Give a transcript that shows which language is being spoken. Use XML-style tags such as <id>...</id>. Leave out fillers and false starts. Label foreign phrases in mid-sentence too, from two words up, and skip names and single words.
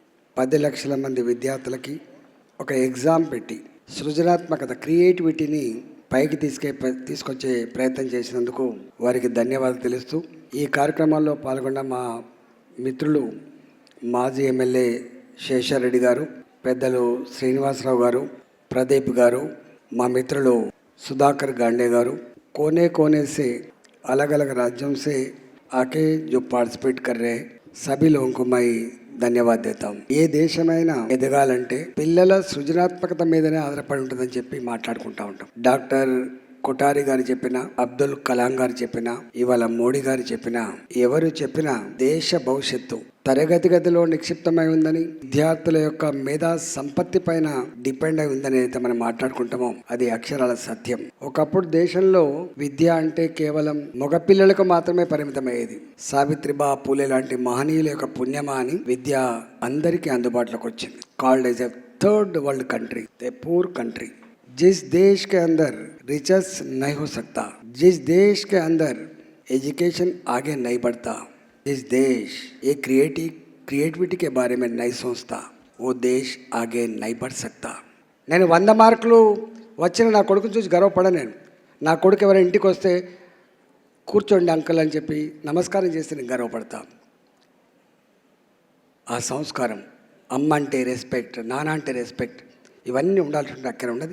<te>10 లక్షల మంది విద్యార్థులకి ఒక ఎగ్జామ్ పెట్టి సృజనాత్మకత క్రియేటివిటీని పైకి తీసుకొచ్చే ప్రయత్నం చేసినందుకు వారికి ధన్యవాదాలు తెలుస్తూ ఈ కార్యక్రమాల్లో పాల్గొన్న మా మిత్రులు మాజీ ఎమ్మెల్యే శేషారెడ్డి గారు, పెద్దలు శ్రీనివాసరావు గారు, ప్రదీప్ గారు, మా మిత్రులు सुधाकर गांडे गारू,</te> <hi>कोने कोने से अलग अलग राज्यों से आके जो पार्टिसिपेट कर रहे हैं सभी लोगों को मैं धन्यवाद देतां.</hi> <te>ఏ దేశమైనా ఎదగాలంటే పిల్లల సృజనాత్మకత మీదనే ఆధారపడి ఉంటుందని చెప్పి మాట్లాడుకుంటూ ఉంటాం. డాక్టర్ కొఠారి గారు చెప్పినా, అబ్దుల్ కలాం గారు చెప్పినా, ఇవాళ మోడీ గారు చెప్పినా, ఎవరు చెప్పినా దేశ భవిష్యత్తు తరగతి గదిలో నిక్షిప్తమై ఉందని, విద్యార్థుల యొక్క మేధా సంపత్తి పైన డిపెండ్ అయి ఉందని అయితే మనం మాట్లాడుకుంటామో అది అక్షరాల సత్యం. ఒకప్పుడు దేశంలో విద్య అంటే కేవలం మగపిల్లలకు మాత్రమే పరిమితమయ్యేది. సావిత్రిబా పూలే లాంటి మహనీయుల యొక్క పుణ్యమా అని విద్య అందరికీ అందుబాటులోకి వచ్చింది.</te> <en>called as a third world country, a poor country.</en> <hi>जिस देश के अंदर रिचर्स नहीं हो सकता, जिस देश के अंदर एजुकेशन आगे नहीं बढ़ता, जिस देश ये क्रिएटिविटी के बारे में नहीं सोचता, वो देश आगे नहीं बढ़ सकता.</hi> <te>నేను 100 మార్కులు వచ్చిన నా కొడుకుని చూసి గర్వపడను. నేను నా కొడుకు ఎవరైనా ఇంటికి వస్తే కూర్చోండి అంకుల్ అని చెప్పి నమస్కారం చేస్తే నేను గర్వపడతా. ఆ సంస్కారం, అమ్మ అంటే రెస్పెక్ట్, నాన్న అంటే రెస్పెక్ట్, ఇవన్నీ ఉండాల్సి అక్కడ ఉన్నది.</te>